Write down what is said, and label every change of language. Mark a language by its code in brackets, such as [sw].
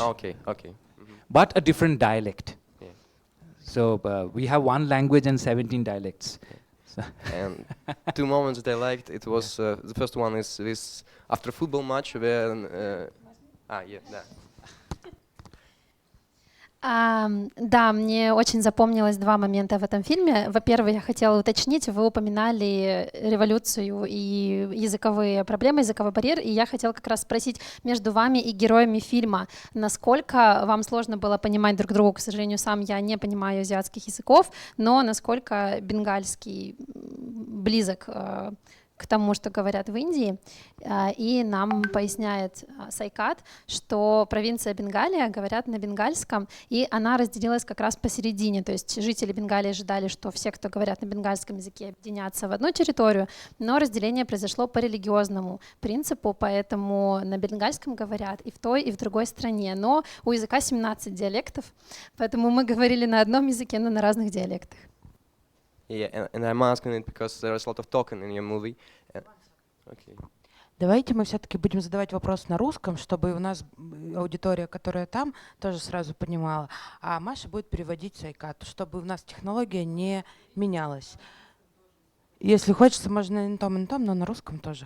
[en] okay. Mm-hmm. But a different dialect. Yeah. So we have 1 language and 17 dialects. So And 2 moments that I liked, it was the first one is this after football match when [ru] да. Да, мне очень запомнилось 2 момента в этом фильме. Во-первых, я хотела уточнить, вы упоминали революцию и языковые проблемы, языковой барьер, и я хотела как раз спросить между вами и героями фильма, насколько вам сложно было понимать друг друга. К сожалению, сам я не понимаю азиатских языков, но насколько бенгальский близок к тому, что говорят в Индии. И нам поясняет Сайкат, что провинция Бенгалия говорят на бенгальском, и она разделилась как раз посередине. То есть жители Бенгалии ожидали, что все, кто говорят на бенгальском языке, объединятся в одну территорию, но разделение произошло по религиозному принципу, поэтому на бенгальском говорят и в той, и в другой стране. Но у языка 17 диалектов, поэтому мы говорили на одном языке, но на разных диалектах. [en] Yeah, and I'm asking it because there's a lot of talking in your movie. Okay. [ru] Давайте мы все-таки будем задавать вопрос на русском, чтобы у нас аудитория, которая там, тоже сразу понимала. А Маша будет переводить Сайкату, чтобы у нас технология не менялась. Если хочется, можно и на том, но на русском тоже.